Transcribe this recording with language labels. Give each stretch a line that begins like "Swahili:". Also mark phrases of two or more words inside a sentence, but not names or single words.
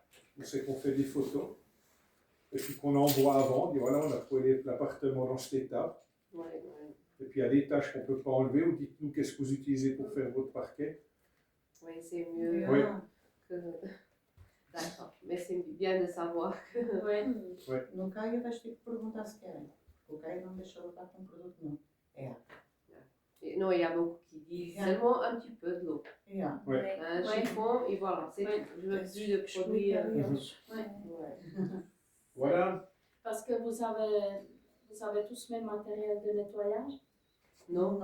French: C'est qu'on fait des photos. Et puis qu'on envoie avant, on dit voilà, on a trouvé l'appartement dans cet état. Et puis il y a des tâches qu'on ne peut pas enlever, ou dites-nous qu'est-ce que vous utilisez pour faire votre parquet. Oui, c'est mieux que... D'accord, mais c'est bien de savoir que...
Portuguese: No Caio vais ter que perguntar se querem. O Caio não deixou eu estar com produto não.
French: Non, il y a beaucoup qui disent seulement un petit peu de l'eau. Un chiffon, et voilà, c'est tout. Je veux plus de produits. Voilà. Parce que vous avez tous le même matériel de nettoyage? Non.